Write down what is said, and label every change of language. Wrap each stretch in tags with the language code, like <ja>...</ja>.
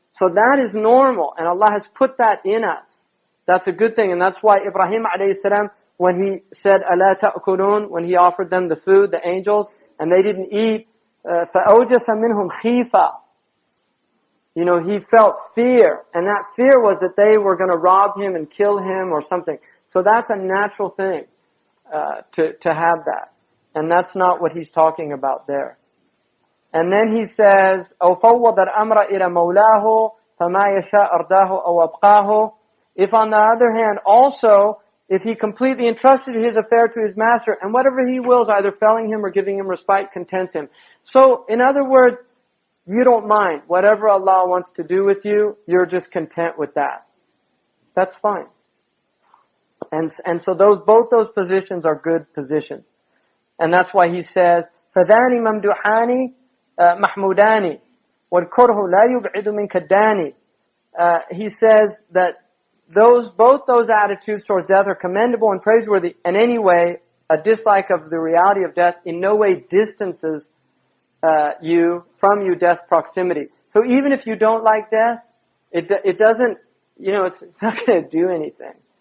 <en>So that is normal, and Allah has put that in us. That's a good thing, and that's why Ibrahim alayhi salam, when he said,</en> <ar>"Ala ta'kulun,"</ar> <en>when he offered them the food, the angels, and they didn't eat,</en> <ar>فَأَوْجَسَ مِنْهُمْ خِيفًا.</ar> <en>He felt fear, and that fear was that they were going to rob him and kill him or something. So that's a natural thing, to have that. And that's not what he's talking about there. And then he says,</en> <ar>أَوْ فَوَّضَ الْأَمْرَ إِلَى مَوْلَاهُ فَمَا يَشَاءَ أَرْضَاهُ أَوْ أَبْقَاهُ.</ar> <en>If on the other hand, also, if he completely entrusted his affair to his master, and whatever he wills, either felling him or giving him respite, contents him. So, in other words, you don't mind. Whatever Allah wants to do with you, you're just content with that. That's fine. And so both those positions are good positions. And that's why he says,</en> <ar>فَذَانِ مَمْدُحَانِ مَحْمُودَانِ وَالْكُرْهُ لَا يُبْعِدُ مِنْكَ الدَّانِ.</ar> <en>He says that both those attitudes towards death are commendable and praiseworthy, and anyway, a dislike of the reality of death in no way distances from death's proximity. So even if you don't like death, it doesn't, it's not going to do anything.</en>